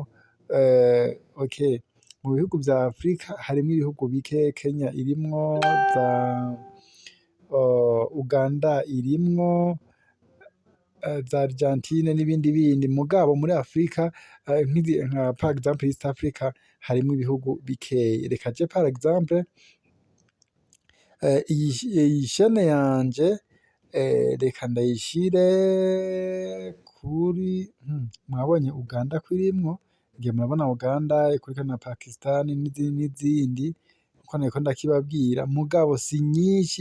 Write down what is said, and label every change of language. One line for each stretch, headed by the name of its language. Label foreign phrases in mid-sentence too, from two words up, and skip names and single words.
Rundi: Okay, mu bihugu vya Afrika harimwo ibihugu bike. Kenya irimwo, Uganda irimwo, za Argentine n'ibindi bindi, mugabo muri Afrika nka
French: par exemple
Rundi: East Africa harimwo ibihugu bikeyi. Reka
French: je par exemple
Rundi: iyi chaîne yanje reka ndayishire kuri mwabonye Uganda ko irimwo, ngiye murabona Uganda ikurikirana na Pakistan n'izindi uko nariko ndakibabwira, mugabo si nyinshi.